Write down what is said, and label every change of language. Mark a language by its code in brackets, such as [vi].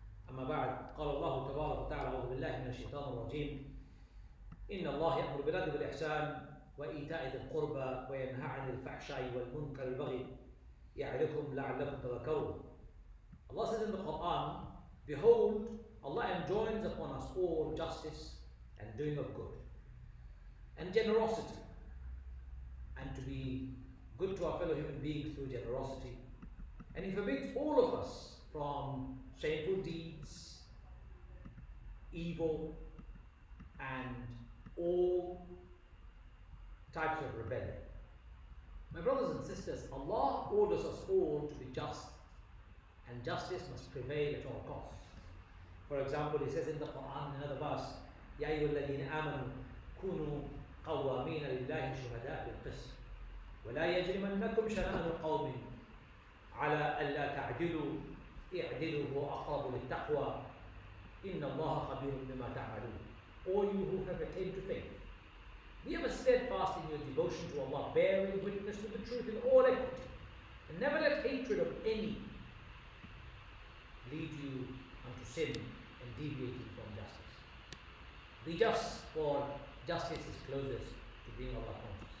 [ar] أما بعد، قال الله تبارك وتعالى: أعوذ بالله من الشيطان الرجيم. إن الله يأمر بالعدل والإحسان وإيتاء ذي القربى وينهى عن الفحشاء والمنكر والبغي يعظكم لعلكم تذكرون. [en] Allah says in the Quran, behold, Allah enjoins upon us all justice and doing of good and generosity, and to be good to our fellow human beings through generosity. And He forbids all of us from shameful deeds, evil, and all types of rebellion. My brothers and sisters, Allah orders us all to be just, and justice must prevail at all costs. For example, He says in the Quran, in another verse, [ar] يَا أَيُّهَا الَّذِينَ آمَنُوا كُونُوا قَوَّامِينَ لِلَّهِ شُهَدَاءَ بِالْقِسْطِ وَلَا يَجْرِمَنَّكُمْ شَنَآنُ قَوْمٍ على ألا تعدلوا اعدلوا هو أقرب للتقوى إن الله خبير بما تعملون. [en] All you who have attained to faith, be ever steadfast in your devotion to Allah, bearing witness to the truth in all equity, and never let hatred of any lead you unto sin and deviating from justice. Be just, for justice is closest to being Allah conscious.